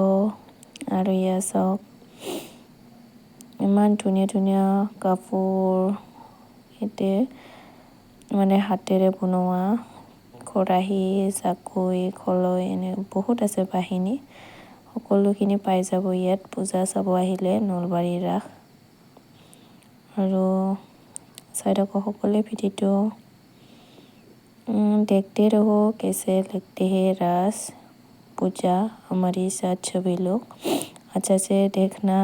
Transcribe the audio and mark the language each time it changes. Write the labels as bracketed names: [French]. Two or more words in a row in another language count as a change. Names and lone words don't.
[Assamese] আৰু ইয়াত চাওক ইমান ধুনীয়া ধুনীয়া কাপোৰ, ইয়াতে মানে হাতেৰে বনোৱা খৰাহী, জাকৈ, খলৈ এনে বহুত আছে বাহিনী। সকলোখিনি পাই যাব ইয়াত পূজা চাব আহিলে নলবাৰী ৰাস। আৰু চাই থাকক সকলোৱে ভিডিঅ'টো। [Hindi] देखते रहो कैसे लगते हैं रास पूजा। हमारे साथ सभी लोग अच्छा से देखना।